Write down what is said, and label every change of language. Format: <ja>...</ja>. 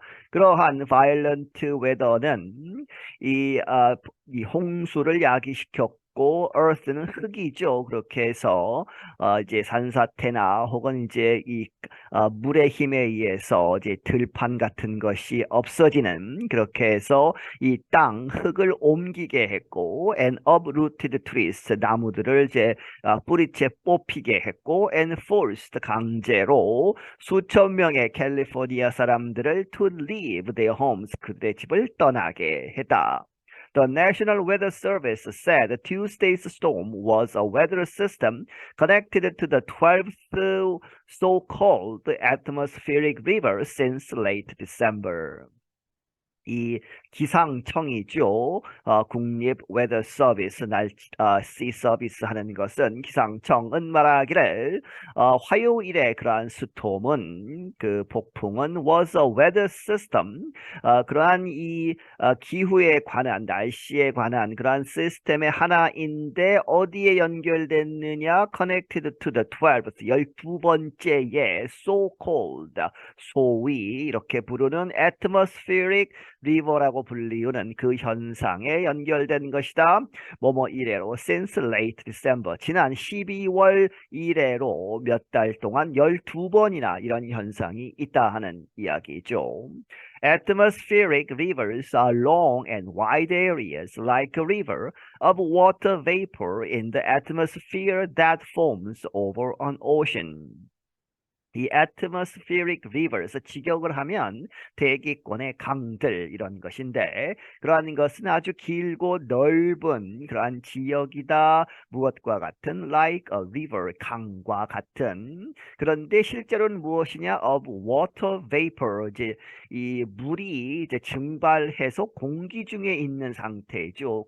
<ko>그러한</ko> <en>violent weather</en> <ko>는 이 홍수를 야기시켰고 earth는 흙이죠. 그렇게 해서 이제 산사태나 혹은 이제 물의 힘에 의해서 이제 들판 같은 것이 없어지는 그렇게 해서 이 땅 흙을 옮기게 했고</ko> <en>and uprooted trees</en> <ko>나무들을 이제 뿌리채 뽑히게 했고</ko> <en>and forced</en> <ko>강제로 수천 명의 캘리포니아 사람들을</ko> <en>to leave their homes</en> <ko>그들의 집을 떠나게 했다.</ko> <en>The National Weather Service said Tuesday's storm was a weather system connected to the 12th so-called atmospheric river since late December.</en> <ko>이 기상청이죠. 국립 웨더 서비스 날씨 서비스 하는 것은 기상청은 말하기를 화요일에 그러한 스톰은 그 폭풍은</ko> <en>was a weather system</en> <ko>그러한 이 기후에 관한 날씨에 관한 그러한 시스템의 하나인데 어디에 연결됐느냐?</ko> <en>Connected to the 12th</en> <ko>12번째에</ko> <en>so-called</en> <ko>소위 이렇게 부르는 atmospheric 리버라고 불리우는 그 현상에 연결된 것이다. 뭐뭐 이래로</ko> <en>since late December</en> <ko>지난 12월 이래로 몇 달 동안 12번이나 이런 현상이 있다 하는 이야기죠.</ko> <en>Atmospheric rivers are long and wide areas like a river of water vapor in the atmosphere that forms over an ocean.</en> <ko>이</ko> <en>atmospheric rivers</en> <ko>직역을 하면 대기권의 강들 이런 것인데 그러한 것은 아주 길고 넓은 그러한 지역이다. 무엇과 같은</ko> <en>like a river</en> <ko>강과 같은 그런데 실제로는 무엇이냐</ko> <en>of water vapor</en> <ko>이제 이 물이 이제 증발해서 공기 중에 있는 상태죠.</ko>